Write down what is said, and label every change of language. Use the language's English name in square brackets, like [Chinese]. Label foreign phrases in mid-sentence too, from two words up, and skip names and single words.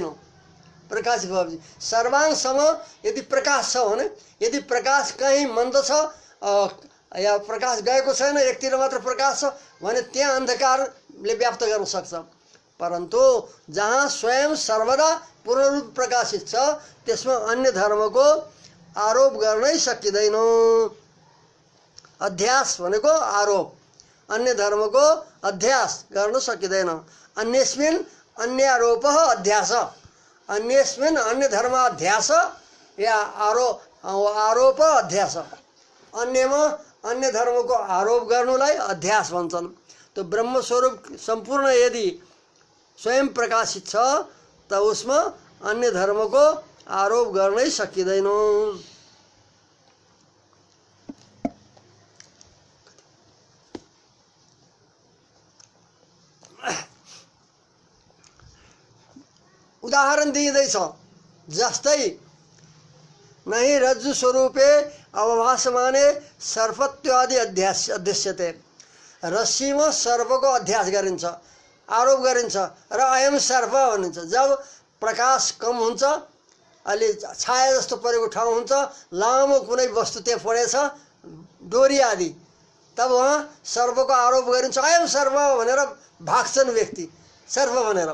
[Nepali] प्रकाशित भएपछि सर्वांगसम्म यदि प्रकाश छ भने यदि प्रकाश कहीँ मन्द छ या प्रकाश गएको छैन एकतिर मात्र प्रकाश छ भने त्यहाँ अन्धकारले व्याप्त गर्न सक्छ। परन्तु जहाँ स्वयं सर्वदा पूर्ण रूप प्रकाशित छ त्यसमा अन्य धर्मको आरोप गर्नै सकिँदैन। अध्यास भनेको आरोप, अन्य धर्मको अध्यास गर्न सकिँदैन। [Sanskrit] अन्यस्मिन् अन्यारोप अध्यास, अन्यस्मिन् अन्य धर्माध्यास या आरोप अध्यास, [Nepali] अन्यमा अन्य धर्मको आरोप गर्नुलाई अध्यास भन्छन्। तो ब्रह्मस्वरूप सम्पूर्ण यदि स्वयं प्रकाशित छ त उसमा अन्य धर्मको आरोप गर्नै सकिँदैन। उदाहरण दिइँदैछ जस्तै [Sanskrit] नहि रज्जु स्वरूपे अवभासमाने सर्पत्वादि अध्यस्यते। [Nepali] रस्सीमा सर्पको अध्यास गरिन्छ, आरोप गरिन्छ र [Sanskrit] अयम सर्प [Nepali] भनिन्छ। जब प्रकाश कम हुन्छ, अलि छाया जस्तो परेको ठाउँ हुन्छ, लामो कुनै वस्तु त्यहाँ परेछ डोरी आदि, तब वहाँ सर्पको आरोप गरिन्छ। [Sanskrit] अयम सर्प [Nepali] भनेर भाग्छन् व्यक्ति सर्प भनेर।